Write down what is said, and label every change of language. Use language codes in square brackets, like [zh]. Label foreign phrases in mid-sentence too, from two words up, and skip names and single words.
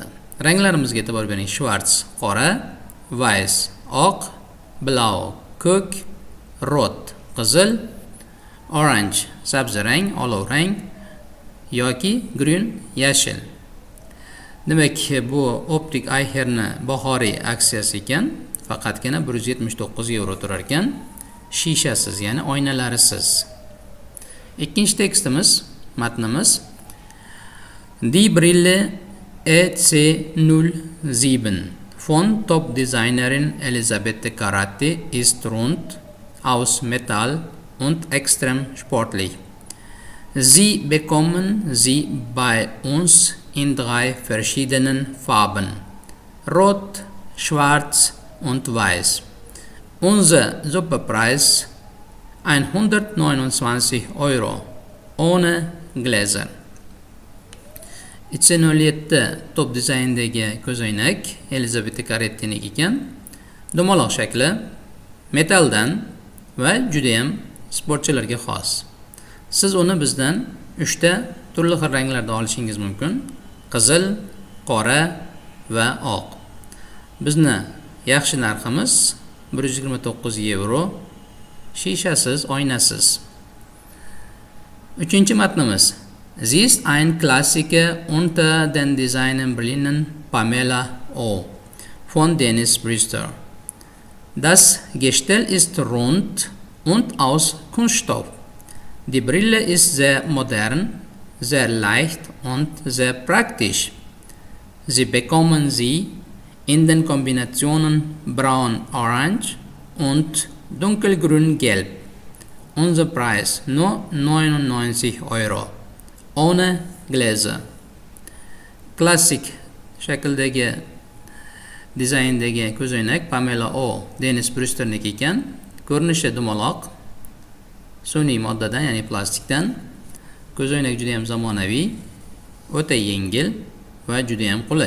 [uz] Ranglarimizga e'tibor bering. Schwarz qora, weiß oq, blau ko'k, rot qizil, orange sabzi rang, olov rang yoki grün yashil. Demak, bu Optik Eicherni bahoriy aksiyasi ekan. Faqatgina 179 euro turar ekan. Shishasiz, ya'ni oynalarisiz. Ikkinchi tekstimiz, matnimiz [de] Die Brille EC07 von Top-Designerin Elisabeth Caratti ist rund, aus Metall und extrem sportlich. Sie bekommen sie bei uns in 3 verschiedenen Farben: Rot, Schwarz und Weiß. Unser Superpreis 129 Euro ohne Gläser. [uz] 207 top dizayndagi ko'zoynak Elizabeth Caretti'ning ekan. Dumaloq shakli, metaldan va juda ham sportchilarga xos. Siz uni bizdan 3 ta turli xil ranglarda olishingiz mumkin. Qizil, qora va oq. Bizni yaxshi narximiz 129 euro. Shishasiz, oynasiz. 3-matnimiz. [de] Sie ist ein Klassiker unter den Designen Berlinen Pamela O. von Dennis Brewster. Das Gestell ist rund und aus Kunststoff. Die Brille ist sehr modern, sehr leicht und sehr praktisch. Sie bekommen sie in den Kombinationen braun-orange und dunkelgrün-gelb. Unser Preis nur 99 Euro. Ohne Gläser. [uz] Klassik shakldagi dizayndagi ko'zoynak Pamela O. Dennis Brewster'niki ekan. Ko'rinishi dumaloq, sun'iy moddadan, ya'ni plastikdan. Ko'zoynak juda ham zamonaviy, o'ta yengil va juda ham qulay.